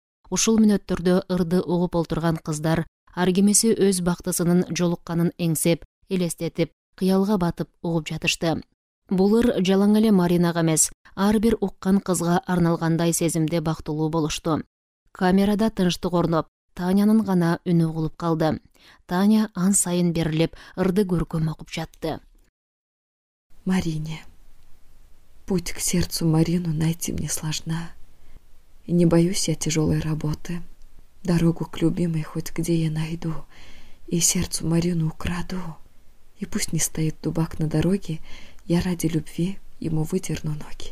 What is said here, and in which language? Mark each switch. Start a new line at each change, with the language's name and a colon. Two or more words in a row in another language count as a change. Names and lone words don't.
Kyrgyz: Ушул мүнөттөрдө ырды угуп олтурган кыздар ар кимиси өз бактысынын жолукканын эңсеп, элестетип, кыялга батып угуп жатышты. Бул ыр жалаң эле Маринага эмес, ар бир уккан кызга арналгандай сезимде бактылуу болушту. Камерада тынчтык орноп, Танянын гана үнү угулуп калды. Таня ан сайын берилип, ырды көркөм окуп жатты. Марине.
Russian: Путь к сердцу Марину найти мне сложна. И не боюсь я тяжелой работы. Дорогу к любимой хоть где я найду. И сердцу Марину украду. И пусть не стоит дубак на дороге, я ради любви ему выдерну ноги.